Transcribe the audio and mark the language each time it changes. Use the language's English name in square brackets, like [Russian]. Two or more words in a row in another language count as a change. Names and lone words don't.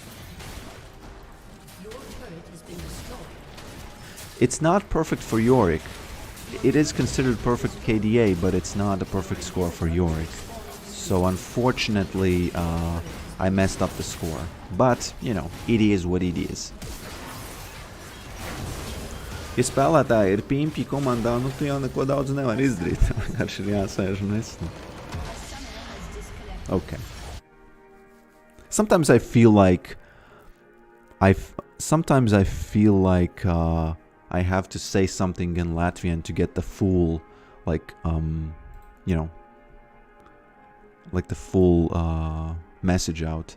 [English] It's not perfect for Yorick. It is considered perfect KDA, but it's not a perfect score for Yorick. So unfortunately, I messed up the score. But, you know, it is what it is. [Latvian] Spēlētāji ir pimpi komandā, nu tu jau neko daudz nevar izdarīt. Vienkārši ir jāsēž un nesna. [English] Okay. Sometimes I feel like I have to say something in Latvian to get the full, like, you know, like the full message out.